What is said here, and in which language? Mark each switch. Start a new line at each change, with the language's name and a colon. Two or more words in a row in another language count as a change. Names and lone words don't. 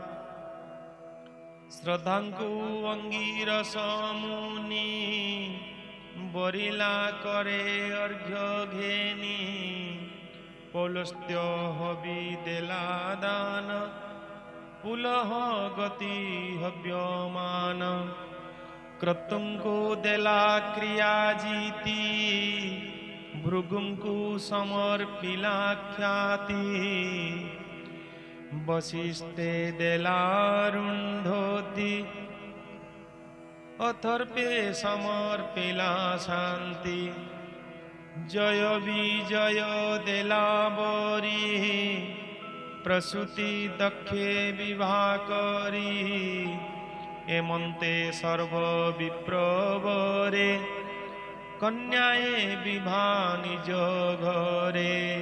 Odia: ଶ୍ରଦ୍ଧାଙ୍କୁ ଅଙ୍ଗୀରସ ମୁନି ବରିଲା କରେ ଅର୍ଘ୍ୟ ଘେନି ପୌଲସ୍ତ୍ୟ ହବି ଦେଲା ଦାନ ପୁଲହ ଗତି ହବ୍ୟମାନ କ୍ରତୁଙ୍କୁ ଦେଲା କ୍ରିୟା ଜୀତି ଭୃଗୁଙ୍କୁ ସମର୍ପିଲା ଖ୍ୟାତି ବଶିଷ୍ଠେ ଦେଲା ରୁନ୍ଧୋତି ଅଥର୍ପେ ସମର୍ପିଲା ଶାନ୍ତି ଜୟ ବିଜୟ ଦେଲା ବରୀ ପ୍ରସୂତି ଦକ୍ଷେ ବିବାହ କରୀ ଏମନ୍ତେ ସର୍ବ ବିପ୍ରବରେ କନ୍ୟାଏ ବିବାହ ନିଜ ଘରେ